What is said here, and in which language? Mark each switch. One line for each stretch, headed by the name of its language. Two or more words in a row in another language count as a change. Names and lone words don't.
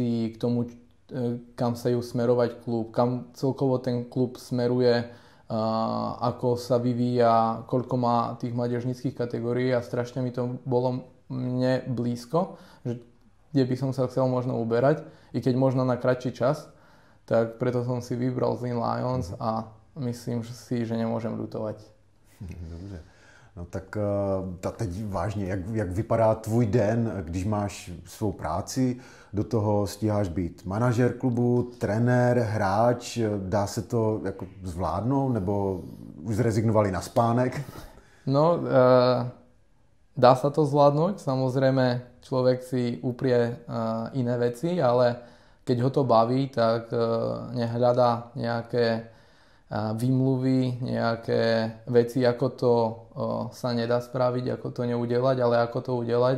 Slovak: k tomu, kam sa ju smerovať klub, kam celkovo ten klub smeruje, ako sa vyvíja, koľko má tých mládežníckych kategórií a strašne mi to bolo mne blízko, že kde by som sa chcel možno uberať, i keď možno na kratší čas, tak preto som si vybral Zlín Lions a myslím si, že nemôžem ľutovať.
Czech: Dobře. No tak teď vážně, jak vypadá tvůj den, když máš svou práci, do toho stíháš být manažer klubu, trenér, hráč, dá se to jako zvládnout, nebo už zrezignovali na spánek? No,
Slovak: dá sa to zvládnuť, samozrejme človek si uprie iné veci, ale keď ho to baví, tak nehľadá nejaké výmluvy, nejaké veci, ako to sa nedá spraviť, ako to neudelať, ale ako to udelať.